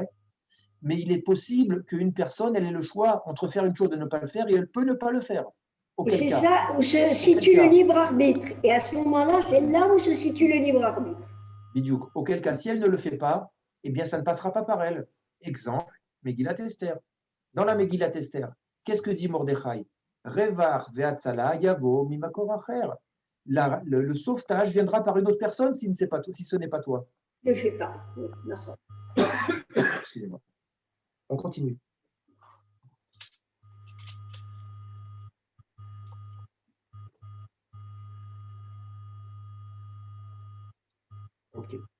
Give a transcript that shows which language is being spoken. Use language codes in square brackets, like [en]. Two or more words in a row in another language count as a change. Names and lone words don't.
[fr] Mais il est possible qu'une personne ait le choix entre faire une chose et ne pas le faire, et elle peut ne pas le faire. C'est ça où se situe le libre arbitre. Et à ce moment-là, c'est là où se situe le libre arbitre. Bidiouk. Auquel cas, si elle ne le fait pas, eh bien, ça ne passera pas par elle. Exemple, Megillat Esther. Dans la Megillat Esther, qu'est-ce que dit Mordechai? [he] רוח והצלה יבוא ממקור אחר. [fr] Le sauvetage viendra par une autre personne si ce n'est pas toi. Je ne le fais pas. Excusez-moi. On continue. Ok.